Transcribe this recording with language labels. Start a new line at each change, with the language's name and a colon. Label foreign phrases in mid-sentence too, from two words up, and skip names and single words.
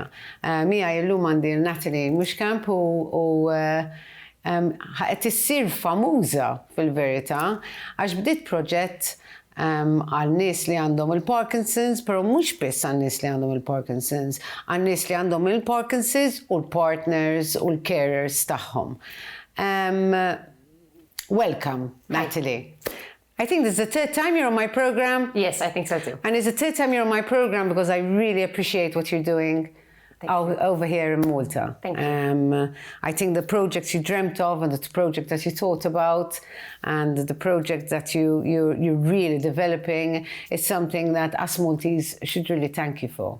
Maltese: Mija illum għandi Natalie Mushkamp u qed issir famuża fil-verità għax bdiet proġett għal nies li għandhom il-Parkinson's, pero mhux biss għal nies li għandhom il-Parkinson's, għal nies li għandhom il-Parkinson's u l-partners u l-carers tagħhom.
English: Welcome, Natalie. I think this is the third time you're on my program. Yes, I think so too. And it's the third time you're on my program because I really appreciate what you're doing over here in Malta. Thank you. I think the projects you dreamt of and the project that you thought about and the project that you're really developing is something that us Maltese should really thank you for.